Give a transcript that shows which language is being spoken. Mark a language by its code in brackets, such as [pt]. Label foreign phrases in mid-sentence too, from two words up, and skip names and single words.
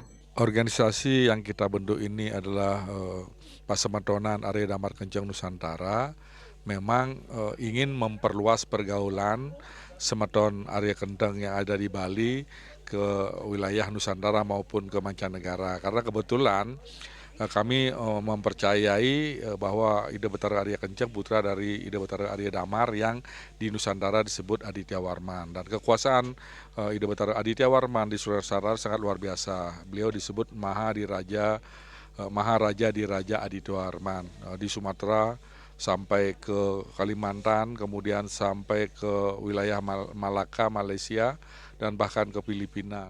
[id] Organisasi yang kita bentuk ini adalah Pasemetonan Arya Damar Kencang Nusantara. Memang ingin memperluas pergaulan semeton Arya Kencang yang ada di Bali ke wilayah Nusantara maupun ke mancanegara. Karena kebetulan kami mempercayai bahwa Ida Betara Arya Kencang putra dari Ida Betara Arya Damar yang di Nusantara disebut Aditya Warman, dan kekuasaan Ida Betara Aditya Warman di Nusantara sangat luar biasa. Beliau disebut Maharaja di Raja Aditya Warman di Sumatera sampai ke Kalimantan, kemudian sampai ke wilayah Malaka, Malaysia, dan bahkan ke Filipina.